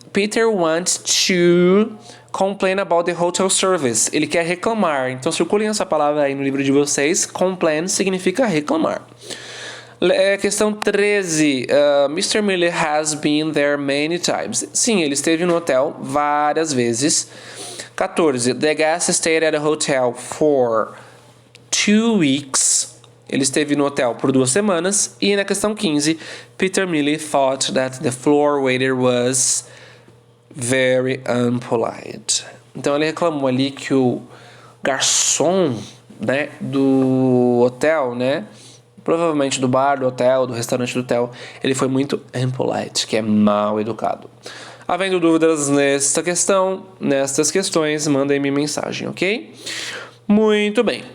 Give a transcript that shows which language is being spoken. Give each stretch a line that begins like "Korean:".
English: Peter wants to complain about the hotel service.
Portuguese: Ele quer reclamar. Então circulem essa palavra aí no livro de vocês. Complain significa reclamar. Questão 13. Mr.
English: Miller has been there many times.
Portuguese: Sim, ele esteve no hotel várias vezes. 14.
English: The guest stayed at a hotel for 2 weeks.
Portuguese: Ele esteve no hotel por 2 semanas. E na questão 15.
English: Peter Miller thought that the floor waiter was very unpolite.
Portuguese: Então ele reclamou ali que o garçom, né, do hotel, né, provavelmente do bar, do hotel, do restaurante do hotel, ele foi muito impolite, que é mal educado. Havendo dúvidas nestas questões, mandem-me mensagem, ok? Muito bem.